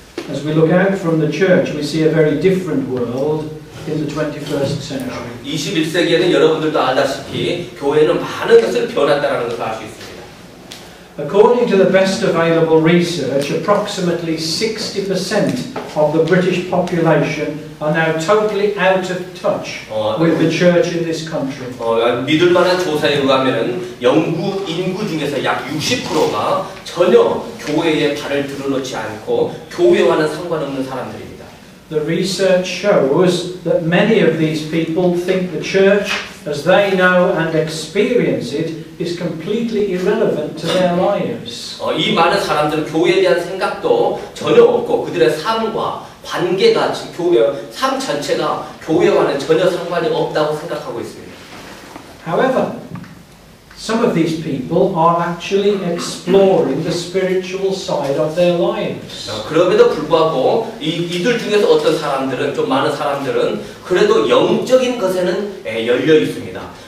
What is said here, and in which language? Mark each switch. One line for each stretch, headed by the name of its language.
English: As we look out from the church, we see a very different world in the 21st century.
Korean: 21세기에는 여러분들도 알다시피 교회는 많은 것을 변했다라는 것을 알 수 있습니다.
English: According to the best available research, approximately 60% of the British population are now totally out of touch with the church in this country.
Korean: 믿을 만한 조사에 의하면은 영국 인구 중에서 약 60%가 전혀 교회에 발을 들여놓지 않고 교회와는 상관없는 사람들입니다.
English: The research shows that many of these people think the church, as they know and experience it, is completely irrelevant to their lives.
Korean: 이 많은 사람들은 교회에 대한 생각도 전혀 없고 그들의 삶과 관계가 삶 전체가 교회와는 전혀 상관이 없다고 생각하고 있습니다.
English: However, some of these people are actually exploring the spiritual side of their lives.
Korean: 그럼에도 불구하고 이들 중에서 어떤 사람들은 좀 많은 사람들은 그래도 영적인 것에는 열려 있습니다.